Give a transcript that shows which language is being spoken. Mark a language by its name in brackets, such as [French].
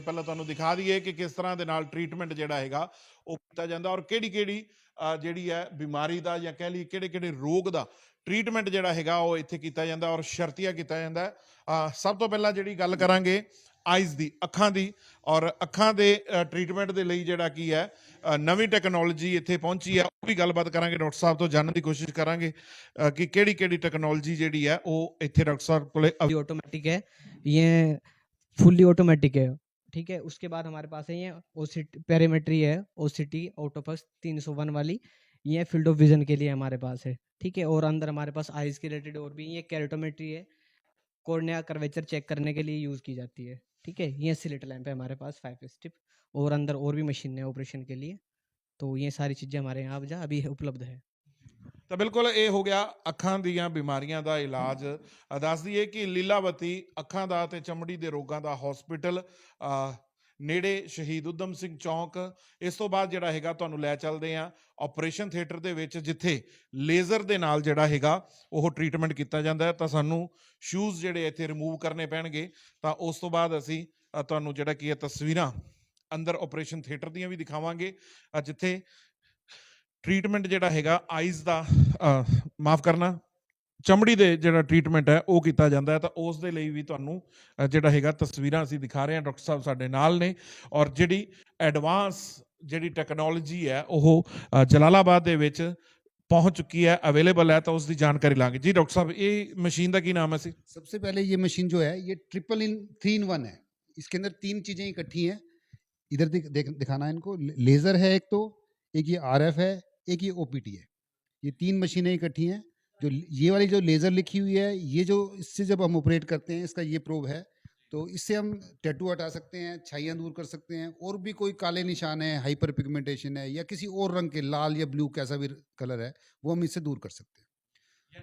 [Punjabi] ਪਹਿਲਾਂ ਤੁਹਾਨੂੰ ਦਿਖਾ ਦਈਏ ਕਿ ਕਿਸ ਤਰ੍ਹਾਂ ਦੇ ਨਾਲ ਟ੍ਰੀਟਮੈਂਟ ਜਿਹੜਾ ਹੈਗਾ ਉਹ ਕੀਤਾ ਜਾਂਦਾ ਔਰ ਕਿਹੜੀ ਕਿਹੜੀ ਜਿਹੜੀ ਹੈ ਬਿਮਾਰੀ ਦਾ ਜਾਂ ਕਹਿ ਲਈ ਕਿਹੜੇ ਕਿਹੜੇ ਰੋਗ ਦਾ ਟ੍ਰੀਟਮੈਂਟ ਜਿਹੜਾ ਹੈਗਾ ਉਹ ਇੱਥੇ ਕੀਤਾ ਜਾਂਦਾ ਔਰ ਸ਼ਰਤੀਆ ਕੀਤਾ ਜਾਂਦਾ। ਸਭ ਤੋਂ ਪਹਿਲਾਂ ਜਿਹੜੀ ਗੱਲ ਕਰਾਂਗੇ ਆਈਜ਼ ਦੀ, ਅੱਖਾਂ ਦੀ, ਔਰ ਅੱਖਾਂ ਦੇ ਟ੍ਰੀਟਮੈਂਟ ਦੇ ਲਈ ਜਿਹੜਾ ਕੀ ਹੈ ਨਵੀਂ ਟੈਕਨੋਲੋਜੀ ਇੱਥੇ ਪਹੁੰਚੀ ਹੈ। ਉਹ ਵੀ ਗੱਲਬਾਤ ਕਰਾਂਗੇ ਡਾਕਟਰ ਸਾਹਿਬ ਤੋਂ, ਜਾਣਨ ਦੀ ਕੋਸ਼ਿਸ਼ ਕਰਾਂਗੇ ਕਿ ਕਿਹੜੀ ਕਿਹੜੀ ਟੈਕਨੋਲੋਜੀ ਜਿਹੜੀ ਹੈ ਉਹ ਇੱਥੇ ਡਾਕਟਰ ਸਾਹਿਬ ਕੋਲੇ [Hindi] ऑटोमेटिक है, ये फुल्ली ऑटोमेटिक है। ठीक है, उसके बाद हमारे पास है ये ओसिटी पेरीमेट्री है, ओसिटी ऑटोपस 301 वाली, ये फील्ड ऑफ विजन के लिए हमारे पास है। ठीक है, और अंदर हमारे पास आइज के रिलेटेड और भी ये कैरेटोमेट्री है, कॉर्निया कर्वेचर चेक करने के लिए यूज़ की जाती है। ठीक है, ये स्लिट लैंप है हमारे पास 5 स्टिप, और अंदर और भी मशीन है ऑपरेशन के लिए। तो ये सारी चीज़ें हमारे यहाँ अभी उपलब्ध है। [Punjabi] ਤਾਂ ਬਿਲਕੁਲ ਇਹ ਹੋ ਗਿਆ ਅੱਖਾਂ ਦੀਆਂ ਬਿਮਾਰੀਆਂ ਦਾ ਇਲਾਜ। ਦੱਸ ਦਈਏ ਕਿ ਲੀਲਾਵਤੀ ਅੱਖਾਂ ਦਾ ਤੇ ਚਮੜੀ ਦੇ ਰੋਗਾਂ ਦਾ ਹਸਪੀਟਲ ਨੇੜੇ ਸ਼ਹੀਦ ਊਧਮ ਸਿੰਘ ਚੌਂਕ। ਇਸ ਤੋਂ ਬਾਅਦ ਜਿਹੜਾ ਹੈਗਾ ਤੁਹਾਨੂੰ ਲੈ ਚੱਲਦੇ ਆ ਆਪਰੇਸ਼ਨ ਥੀਏਟਰ ਦੇ ਵਿੱਚ, ਜਿੱਥੇ ਲੇਜ਼ਰ ਦੇ ਨਾਲ ਜਿਹੜਾ ਹੈਗਾ ਉਹ ਟ੍ਰੀਟਮੈਂਟ ਕੀਤਾ ਜਾਂਦਾ ਹੈ। ਤਾਂ ਸਾਨੂੰ ਸ਼ੂਜ਼ ਜਿਹੜੇ ਇੱਥੇ ਰਿਮੂਵ ਕਰਨੇ ਪੈਣਗੇ। ਤਾਂ ਉਸ ਤੋਂ ਬਾਅਦ ਅਸੀਂ ਤੁਹਾਨੂੰ ਜਿਹੜਾ ਕੀ ਹੈ ਤਸਵੀਰਾਂ ਅੰਦਰ ਆਪਰੇਸ਼ਨ ਥੀਏਟਰ ਦੀਆਂ ਵੀ ਦਿਖਾਵਾਂਗੇ, ਜਿੱਥੇ ਟ੍ਰੀਟਮੈਂਟ ਜਿਹੜਾ ਹੈਗਾ ਆਈਜ਼ ਦਾ ਮਾਫ ਕਰਨਾ ਚਮੜੀ ਦੇ ਜਿਹੜਾ ਟ੍ਰੀਟਮੈਂਟ ਹੈ ਉਹ ਕੀਤਾ ਜਾਂਦਾ ਹੈ। ਤਾਂ ਉਸ ਦੇ ਲਈ ਵੀ ਤੁਹਾਨੂੰ ਜਿਹੜਾ ਹੈਗਾ ਤਸਵੀਰਾਂ ਅਸੀਂ ਦਿਖਾ ਰਹੇ ਹਾਂ। ਡਾਕਟਰ ਸਾਹਿਬ ਸਾਡੇ ਨਾਲ ਨੇ, ਔਰ ਜਿਹੜੀ ਐਡਵਾਂਸ ਜਿਹੜੀ ਟੈਕਨੋਲੋਜੀ ਹੈ ਉਹ ਜਲਾਲਾਬਾਦ ਦੇ ਵਿੱਚ [Hindi] पहुंच चुकी है, अवेलेबल है। तो उसकी जानकारी लाएंगे जी। डॉक्टर साहब ये मशीन का की नाम है सी? सबसे पहले ये मशीन जो है ये 3 in 1 है। इसके अंदर 3 चीजें इकट्ठी हैं। इधर दिखाना है इनको। लेजर है एक, तो एक ये RF है, एक ये OPT है। ये 3 मशीनें इकट्ठी हैं। जो ये वाली जो लेजर लिखी हुई है, ये जो इससे जब हम ऑपरेट करते हैं, इसका ये प्रोब है, तो इससे हम टैटू हटा सकते हैं, छाइयाँ दूर कर सकते हैं, और भी कोई काले निशान है, हाइपर पिगमेंटेशन है, या किसी और रंग के, लाल या ब्लू कैसा भी कलर है, वो हम इससे दूर कर सकते हैं।